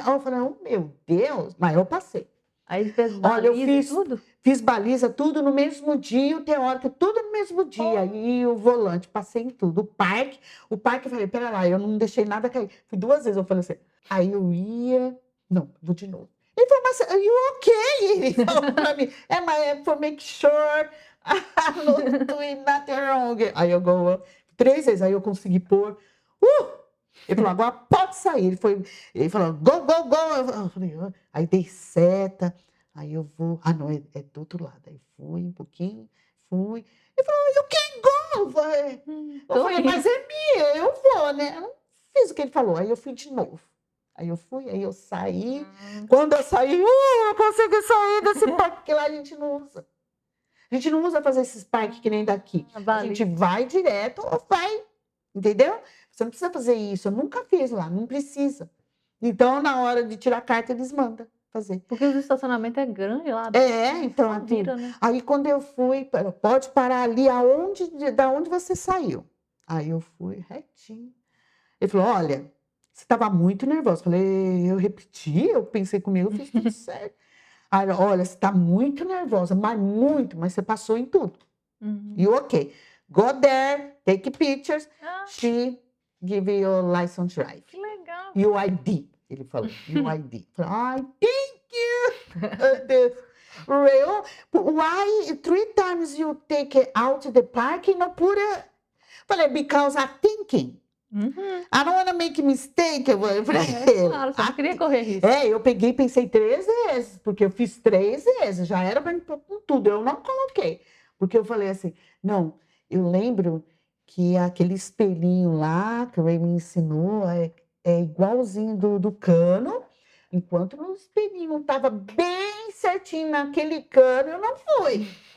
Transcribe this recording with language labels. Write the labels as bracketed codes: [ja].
[pt] Eu falei, meu Deus, mas eu passei. Aí fez baliza. Olha, eu tudo? Fiz baliza, tudo no mesmo dia, o teórico, tudo no mesmo dia. E o volante, passei em tudo. O parque, eu falei, pera lá, eu não deixei nada cair. Fui 2 vezes, eu falei assim, aí eu ia, não, vou de novo. Ele falou, mas [en] you okay? [pt] Ele falou pra mim, mas [en] for make sure I'm not doing nothing wrong. [pt] Aí eu go 3 vezes, aí eu consegui pôr, Ele falou, agora pode sair. Ele falou, go. Eu falei, aí dei seta, aí eu vou. Não, é do outro lado. Aí fui um pouquinho, fui. Ele falou, [en] you can go. [pt] Eu falei, mas é minha, eu vou, né? Eu não fiz o que ele falou. Aí eu fui de novo. Aí eu fui, aí eu saí. Quando eu saí, eu consegui sair desse parque, porque lá a gente não usa. A gente não usa fazer esses parques que nem daqui. A gente vai direto ou vai, entendeu? Você não precisa fazer isso. Eu nunca fiz lá, não precisa. Então, na hora de tirar a carta, eles mandam fazer. Porque o estacionamento é grande lá. Então. Vira, né? Aí, quando eu fui, pode parar ali da onde você saiu. Aí eu fui retinho. Ele falou, olha, você estava muito nervosa. Eu falei, eu repeti, eu pensei comigo, eu fiz tudo certo. Aí, olha, você está muito nervosa, mas você passou em tudo. [en] E ok. Go there, take pictures. She give you a license drive. [pt] Que legal. UID, ele falou. UID. Ai, [en] thank you. [pt] Real. [en] Why 3 times you take it out the park and not put it? [pt] Falei, [en] because I'm thinking. I don't want to make a mistake. [pt] Eu falei, claro, você não queria correr risco. Eu peguei e pensei 3 vezes, porque eu fiz 3 vezes, já era com tudo, eu não coloquei. Porque eu falei assim, não, eu lembro que aquele espelhinho lá, que o Ray me ensinou, é igualzinho do cano, enquanto o espelhinho não estava bem certinho naquele cano, eu não fui.